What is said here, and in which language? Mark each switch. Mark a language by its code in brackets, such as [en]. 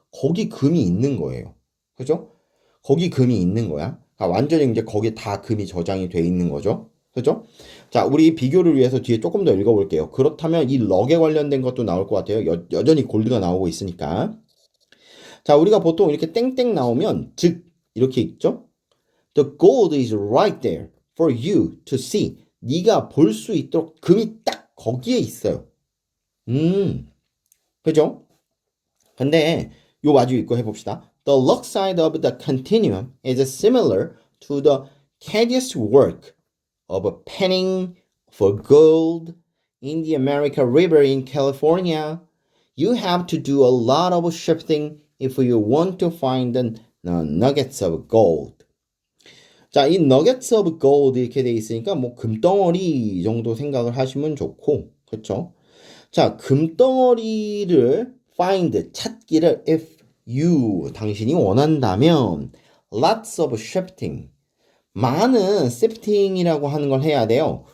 [ko] 거기 금이 있는 거예요. 그죠? 거기 금이 있는 거야. 완전히 이제 거기에 다 금이 저장이 돼 있는 거죠. 그죠? 자, 우리 비교를 위해서 뒤에 조금 더 읽어볼게요. 그렇다면 이 럭에 관련된 것도 나올 것 같아요. 여전히 골드가 나오고 있으니까. 자, 우리가 보통 이렇게 땡땡 나오면 즉 이렇게 있죠? [en] The gold is right there for you to see. [ko] 네가 볼 수 있도록 금이 딱 거기에 있어요. 그죠? 근데 요 마주 읽고 해봅시다. [en] The luck side of the continuum is similar to the tedious work of panning for gold in the American River in California. You have to do a lot of shifting if you want to find the nuggets of gold. [ko] 자, 이 [en] nuggets of gold [ko] 이렇게 돼 있으니까 뭐 금덩어리 정도 생각을 하시면 좋고, 그렇죠? 자, 금덩어리를 find 찾기를 [en] if you [ko] 당신이 원한다면 [en] lots of shifting [ko] 많은 shifting이라고 하는 걸 해야 돼요.